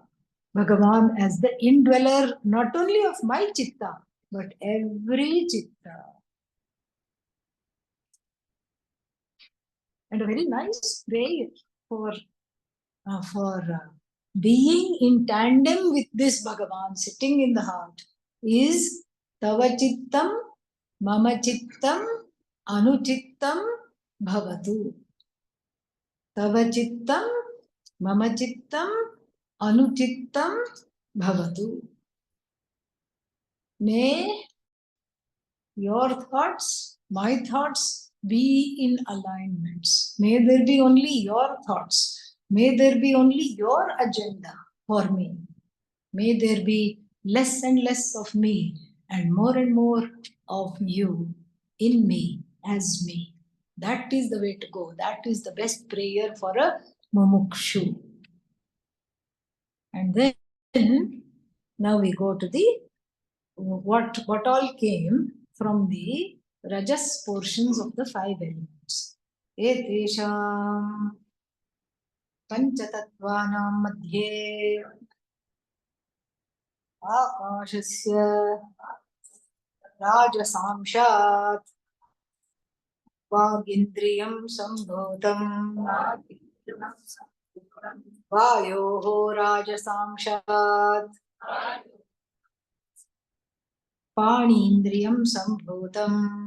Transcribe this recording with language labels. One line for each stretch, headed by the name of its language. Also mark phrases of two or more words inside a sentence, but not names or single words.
English: Bhagavan as the indweller, not only of my chitta, but every chitta. And a very nice prayer for being in tandem with this Bhagavan sitting in the heart is
Sanskrit: तव चित्तं मम चित्तं अनुचित्तं भवतु. तव चित्तं मम चित्तं अनुचित्तं भवतु.
English: May your thoughts, my thoughts be in alignments. May there be only your thoughts. May there be only your agenda for me. May there be less and less of me and more of you in me as me. That is the way to go. That is the best prayer for a mumukshu. And then now we go to the what all came from the rajas portions of the five elements.
Sanskrit: एतेषां पञ्चतत्त्वानां मध्ये आकाशस्य रजसांशात् वागिन्द्रियं सम्भूतं वायोः रजसांशात् पाणीन्द्रियं सम्भूतम्